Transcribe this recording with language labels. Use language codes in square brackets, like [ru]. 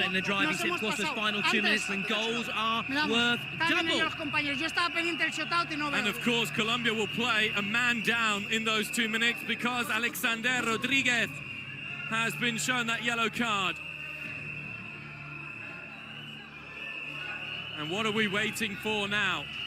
[en] in the driving seat, of course, those final 2 minutes when goals are worth double. [es] Yo estaba pendiente del shootout y no veo. [en] And of course, Colombia will play a man down in those 2 minutes because Alexander Rodriguez has been shown that yellow card. And what are we waiting for now?